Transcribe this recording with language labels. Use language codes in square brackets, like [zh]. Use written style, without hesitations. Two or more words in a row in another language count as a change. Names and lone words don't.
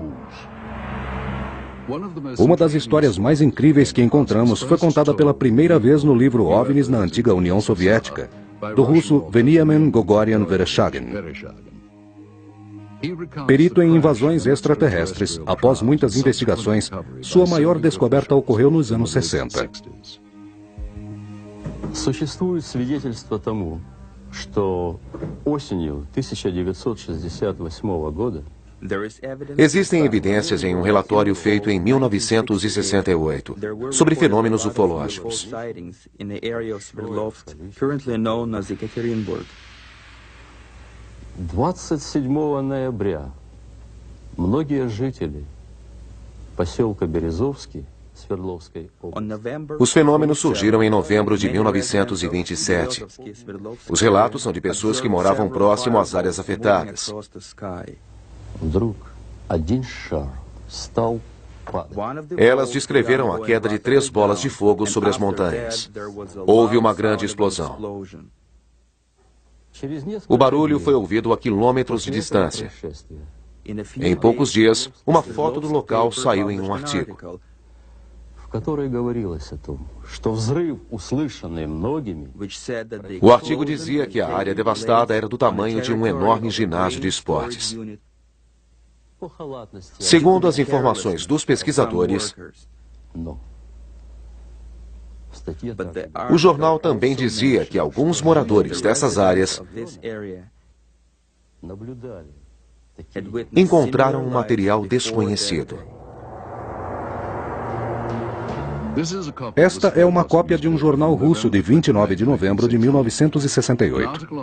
[pt] Uma das histórias mais incríveis que encontramos foi contada pela primeira vez no livro OVNIs na antiga União Soviética, do russo Veniamin Gogorian Vereshchagin. Perito em invasões extraterrestres, após muitas investigações, sua maior descoberta ocorreu nos anos 60. [ru] Существует свидетельство тому, что осенью 1968 года [pt] Existem evidências em um relatório feito em 1968 sobre fenômenos ufológicos. [ru] 27 ноября многие жители поселка Березовский Свердловской области. [pt] Os fenômenos surgiram em novembro de 1927. Os relatos são de pessoas que moravam próximo às áreas afetadas. [ru] Вдруг один шар стал падать. [pt] Elas descreveram a queda de 3 bolas de fogo sobre as montanhas. Houve uma grande explosão. O barulho foi ouvido a quilômetros de distância. Em poucos dias, uma foto do local saiu em um artigo. [ru] В которой говорилось о том, что взрыв, услышанный многими, [pt] O artigo dizia que a área devastada era do tamanho de um enorme ginásio de esportes. Segundo as informações dos pesquisadores, [ru] но в статье также [pt] o jornal também dizia que alguns moradores dessas áreas [ru] наблюдали [pt] encontraram um material desconhecido. Esta é uma cópia de um jornal russo de 29 de novembro de 1968.